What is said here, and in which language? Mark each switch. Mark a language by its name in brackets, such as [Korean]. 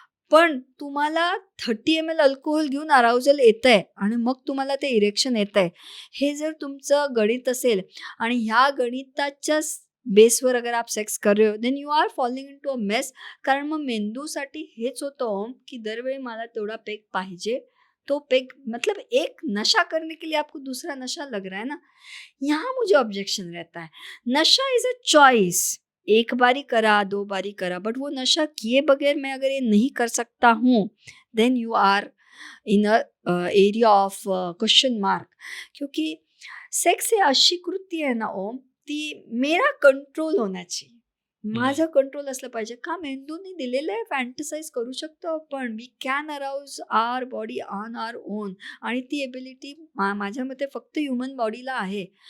[Marathi] पण तुम्हाला 30 ml alcohol घेऊन अराउजल येत आहे आणि मग तुम्हाला ते इरेक्शन येत आहे, हे जर तुमचं गणित असेल आणि ह्या गणिताच्या बेसवर [Hindi] अगर आप सेक्स कर रहे हो, [English] Then you are falling into a mess. [Marathi] कारण मग मेंदूसाठी हेच होतं की दरवेळी मला तेवढा पेग पाहिजे. [Hindi] तो पेग मतलब एक नशा करने के लिए आपको दूसरा नशा लग रहा है ना. यहाँ मुझे ऑब्जेक्शन रहता है. [English] नशा is a choice. [Marathi] एक बारी करा, 2 बारी करा, [Hindi] बट वो नशा किए बगैर मैं अगर ये नहीं कर सकता हूँ, [English] Then you are in a area of question mark. [Hindi] क्योंकि [Marathi] सेक्स ही अशी कृती आहे ना ओम, ती मेरा कंट्रोल होण्याची, माझं कंट्रोल असलं पाहिजे. का मेंदूने दिलेलं आहे, फॅन्टसाइज करू शकतो आपण. [English] we can arouse our body on our own, [Marathi] आणि ती एबिलिटी माझ्या मते फक्त ह्युमन बॉडीला आहे.